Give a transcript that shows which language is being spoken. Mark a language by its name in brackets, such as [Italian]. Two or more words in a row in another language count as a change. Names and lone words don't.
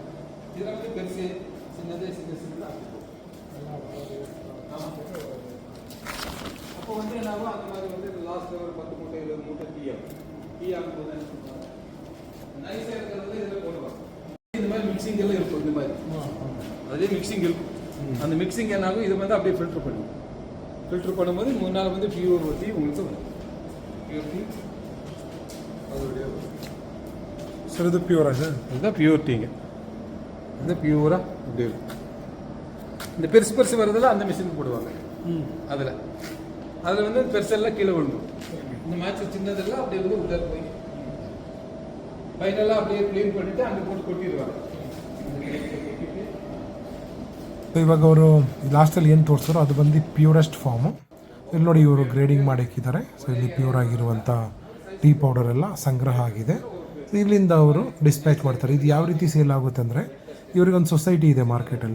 [Tamil] இதில் வந்து பெருசு சின்னது அப்போ வந்து என்னாகும், அந்த மாதிரி வந்து லாஸ்ட்டில் ஒரு 10 மூட்டை 20 மூட்டை டீ ஆகும்போது நைஸாக இருக்கிறது இதில் போடுவாங்க. இந்த மாதிரி மிக்சிங் எல்லாம் இருக்கும். இந்த மாதிரி அதே மிக்சிங் இருக்கும். அந்த மிக்சிங் என்னாகும், இது வந்து அப்படியே ஃபில்டர் பண்ணுவோம். ஃபில்டர் பண்ணும்போது முன்னால் வந்து [English] pure tea [Tamil] உங்களுக்கு வரும். [English] pure tea [Kannada] ಸರ್ ಇದು ಪ್ಯೂರಾ ಸರ್? [Tamil] இதுதான் [English] pure teaங்க. [Tamil] இது பியூராக அப்படி இருக்கும். இந்த பெருசு வரதில் அந்த மிஷினுக்கு போடுவாங்க. அதில் வந்து பெருசெல்லாம் கீழே விழுந்துடும். இந்த மேட்ச் சின்னதெல்லாம் அப்படியே வந்து உள்ளே போய் ஃபைனலாக அப்படியே க்ளீன் பண்ணிவிட்டு அங்கே போட்டு கொட்டிடுவாங்க. [Kannada] ಇವಾಗ ಅವರು ಲಾಸ್ಟಲ್ಲಿ ಏನು ತೋರಿಸಿದ್ರು ಅದು ಬಂದು [English] purest form. [Kannada] ಇಲ್ಲಿ ನೋಡಿ ಇವರು ಗ್ರೇಡಿಂಗ್ ಮಾಡಿ ಹಾಕಿದ್ದಾರೆ. ಸೊ ಇಲ್ಲಿ ಪ್ಯೂರ್ ಆಗಿರುವಂಥ [English] tea powder [Kannada] ಎಲ್ಲ ಸಂಗ್ರಹ ಆಗಿದೆ. ಇಲ್ಲಿಂದ ಅವರು ಡಿಸ್ಪ್ಯಾಚ್ ಮಾಡ್ತಾರೆ. ಇದು ಯಾವ ರೀತಿ ಸೇಲ್ ಆಗುತ್ತೆ ಅಂದರೆ ಇವ್ರಿಗೊಂದು ಸೊಸೈಟಿ ಇದೆ ಮಾರ್ಕೆಟಲ್ಲಿ.